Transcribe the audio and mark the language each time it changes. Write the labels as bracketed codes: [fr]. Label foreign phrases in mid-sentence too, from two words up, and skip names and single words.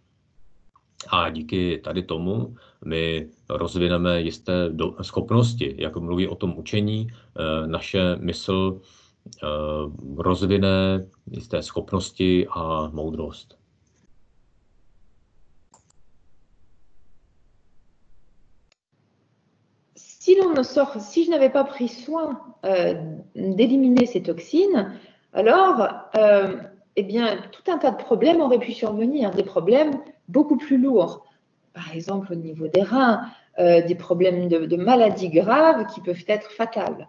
[cs] A díky tady tomu my rozvineme jisté schopnosti, jak mluví o tom učení, naše mysl rozvine jisté schopnosti a moudrost. [fr] Si je n'avais pas pris soin d'éliminer ces toxines, alors eh bien, tout un tas de problèmes auraient pu survenir, des problèmes beaucoup plus lourds. Par exemple, au niveau des reins, des problèmes de maladies graves qui peuvent être fatales.